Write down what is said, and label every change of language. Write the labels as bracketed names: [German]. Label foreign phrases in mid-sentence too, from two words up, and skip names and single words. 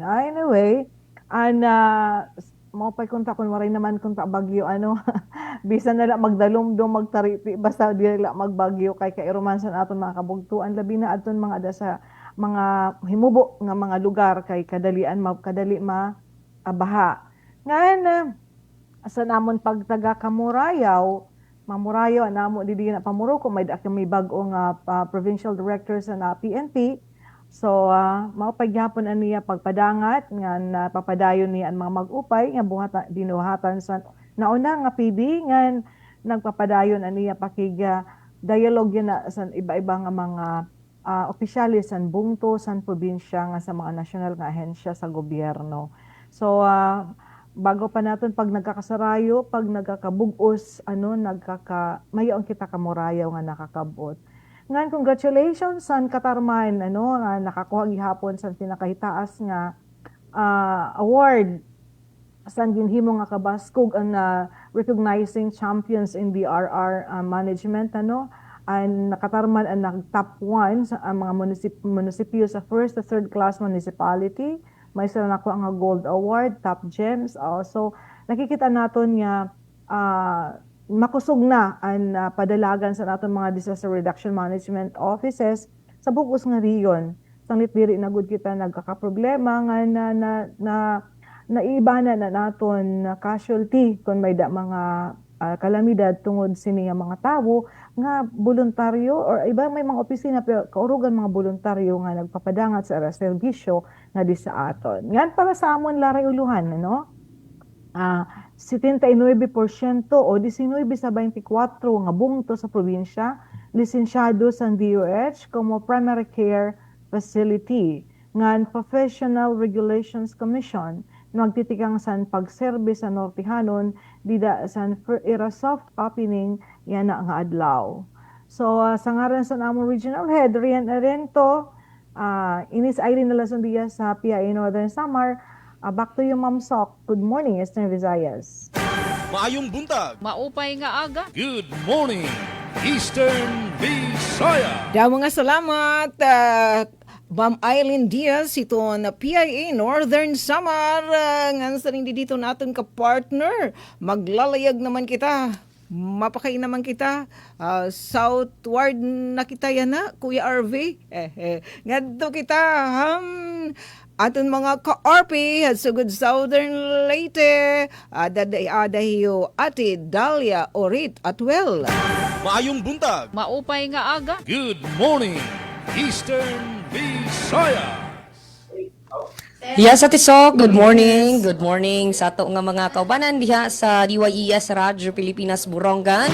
[Waray] Anyway, mao pay kunta kun waray naman kunta bagyo bisan na lang magdalumdom magtaripi basta dili la magbagyo kay kairuman sa aton mga kabugtuan labi na adton mga ada sa mga himubo nga mga lugar kay kadali baha. Ngan sa namon pagtaga Kamurayaw, mamurayaw namo didi na pamuro ko may bag-o nga [English] provincial director [Waray] sa PNP. So mao pagyapon aniya pagpadangat nga papadayon niya ang mga mag-upay nga dinuhatan sa nauna nga PD nga nagpapadayon aniya pakiga dialogue na sa iba-iba nga mga opisyalis san bungto san probinsya nga sa mga national nga ahensya sa gobyerno. So bago pa naton pag nagkakasarayo, pag nagkakabugos, mayaon kita kamurayaw nga nakakabot. Ngan congratulations san katarman nga nakakuha gihapon san pinakahitaas nga award san ginhimo nga kabaskog ang [English] recognizing champions in DRR management [Waray] ang nakatarman ang nag-top 1 sa mga munisipyo sa [English] first to third class municipality. [Waray] May sila nako ang [English] gold award, top gems. [Waray] Also, nakikita naton nga makusog na ang padalagan sa naton mga [English] disaster reduction management offices [Waray] sa bugos nga riyon. Sanglit diri na gud kita nagkakaproblema nga naibana na naton casualty kung may mga kalamidad tungod sini nga mga tawo nga voluntaryo or iba may mga opisina pero kaurugan mga voluntaryo nga nagpapadangat sa serbisyo nga di sa aton. Ngan para sa amon laray uluhan 79% o 19 sa 24 nga bungto sa probinsya lisensyado sa DOH como [English] primary care facility [Waray] ngan Professional Regulations Commission magtitikang san pagserbe sa Nortihanon dida san era [English] soft opening [Waray] yan na nga adlaw. So sa ngaran sa among regional head Rian Arento, Inis Irene Lasondia sa PIA Northern Samar. [English] Back to you, Ma'am Sok. Good morning, Eastern Visayas. [Cebuano] Maayong buntag. [Waray] Maupay nga aga. [English] Good morning, Eastern Visaya. [Waray] Daw mga salamat, Ma'am Eileen Diaz, ito na PIA Northern Samar. [Filipino] Nga sa rin dito natin ka-partner. Maglalayag naman kita. Mapakain naman kita. [Waray] Southward na kita yan na, Kuya RV. Nga doon kita, aton mga ka-RP, sugod Southern Leyte, dadahiyo Ate Dalia Orit at well. [Cebuano] Maayong buntag. [Waray] Maupay nga aga. [English] Good morning, Eastern Visayas. Yes, Ate Sok, good morning. Good morning [Cebuano] sa ato nga mga kaubanan diha sa DYES Radyo Pilipinas Borongan.